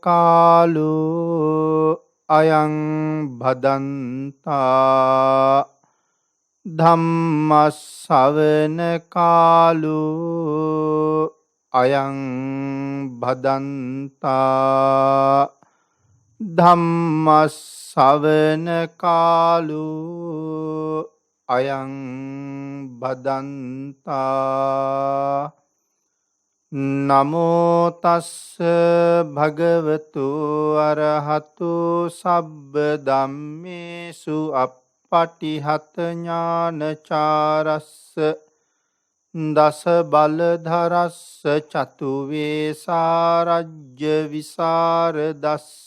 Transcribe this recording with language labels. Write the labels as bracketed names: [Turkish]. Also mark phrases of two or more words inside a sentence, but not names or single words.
[Pali] කාලෝ අයං භදන්තා ධම්මස්සවන කාලෝ අයං භදන්තා ධම්මස්සවන කාලෝ අයං භදන්තා. නමෝ තස්ස භගවතු අරහතු සබ්බ ධම්මේසු අප්පටිහත ඥානචාරස්ස දස බලධරස්ස චතු වේසාරජ්‍ය විසරදස්ස